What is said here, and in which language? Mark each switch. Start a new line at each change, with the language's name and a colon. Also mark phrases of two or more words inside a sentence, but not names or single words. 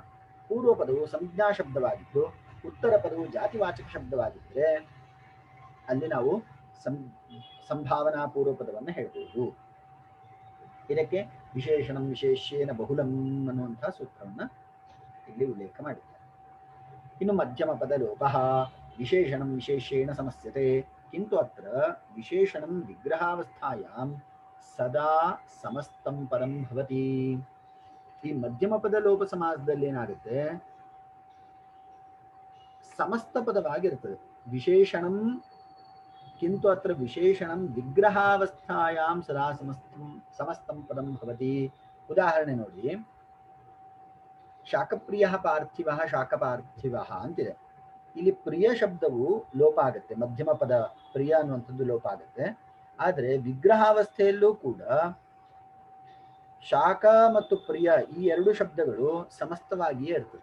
Kannada: ಪೂರ್ವ ಪದವು ಸಂಜ್ಞಾ ಶಬ್ದವಾಗಿದ್ದು ಉತ್ತರ ಪದವು ಜಾತಿವಾಚಕ ಶಬ್ದವಾಗಿದ್ದರೆ ಅಲ್ಲಿ ನಾವು ಸಂಭಾವನಾ ಪೂರ್ವ ಪದವನ್ನು ಹೇಳ್ಬೋದು. ಇದಕ್ಕೆ
Sanskrit: ವಿಶೇಷಣಂ ವಿಶೇಷೇನ ಬಹುಲಂ
Kannada: ಅನ್ನುವಂತಹ ಸೂತ್ರವನ್ನು ಇಲ್ಲಿ ಉಲ್ಲೇಖ ಮಾಡಿದ್ದಾರೆ. ಇನ್ನು ಮಧ್ಯಮ ಪದ ಲೋಪ
Sanskrit: ವಿಶೇಷಣಂ ವಿಶೇಷೇಣ ಸಮಸ್ಯತೆ, ಕಿಂತು ಅತ್ರ ವಿಶೇಷಣಂ ವಿಗ್ರಹಾವಸ್ಥಾಯಾಂ ಸದಾ ಸಮಸ್ತಂ ಪದಂ ಭವತಿ.
Kannada: ಈ ಮಧ್ಯಮ ಪದ ಲೋಪ ಸಮಾಸದಲ್ಲಿ ಏನಾಗುತ್ತೆ, ಸಮಸ್ತ ಪದವಾಗಿರ್ತದೆ.
Sanskrit: ವಿಶೇಷಣಂ ಕಿಂತು ಅತ್ರ ವಿಶೇಷಣಂ ವಿಗ್ರಹಾವಸ್ಥಾಯಾಂ ಸದಾ ಸಮಸ್ತಂ ಪದಂ ಭವತಿ.
Kannada: ಉದಾಹರಣೆ ನೋಡಿ, ಶಾಕಪ್ರಿಯ ಪಾರ್ಥಿವ, ಶಾಕಪಾರ್ಥಿವ ಅಂತಿದೆ. ಇಲ್ಲಿ ಪ್ರಿಯ ಶಬ್ದವು ಲೋಪ ಆಗುತ್ತೆ, ಮಧ್ಯಮ ಪದ ಪ್ರಿಯ ಅನ್ನುವಂಥದ್ದು ಲೋಪ ಆಗುತ್ತೆ. ಆದರೆ ವಿಗ್ರಹಾವಸ್ಥೆಯಲ್ಲೂ ಕೂಡ ಶಾಕ ಮತ್ತು ಪ್ರಿಯ ಈ ಎರಡು ಶಬ್ದಗಳು ಸಮಸ್ತವಾಗಿಯೇ ಇರ್ತದೆ.